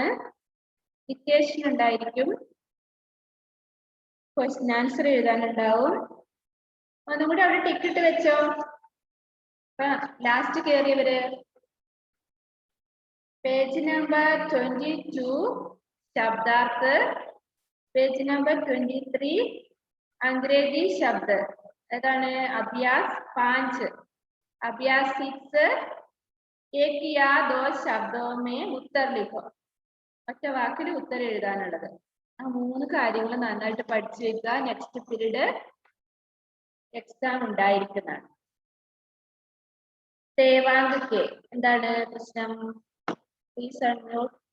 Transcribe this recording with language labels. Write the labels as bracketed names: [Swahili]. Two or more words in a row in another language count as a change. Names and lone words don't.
[Malayalam] ഇക്വേഷൻ ഉണ്ടായിരിക്കും, [English] question answer [Malayalam] എഴുതാനുണ്ടാവും. ഒന്നും കൂടി അവിടെ ടിക്കറ്റ് വെച്ചോ. ലാസ്റ്റ് കയറിയവര് [English] page number [Malayalam] 22 ശബ്ദാർത്ഥ്, [English] page number [Malayalam] 23 [Hindi] अंग्रेजी शब्द. ഏതാണ്? അഭ്യാസ് 5, അഭ്യാസ് 6 एक या दो शब्दों में उत्तर लिखो. [Malayalam] ഒറ്റ വാക്കിൽ ഉത്തരം എഴുതാനുള്ളത്. ആ 3 കാര്യങ്ങൾ നന്നായിട്ട് പഠിച്ചു വെക്കുക. [English] next period [Malayalam] എക്സാം ഉണ്ടായിരിക്കുന്നതാണ്. ദേവാങ്ക് കെ, എന്താണ് പ്രശ്നം? [English] please unmute.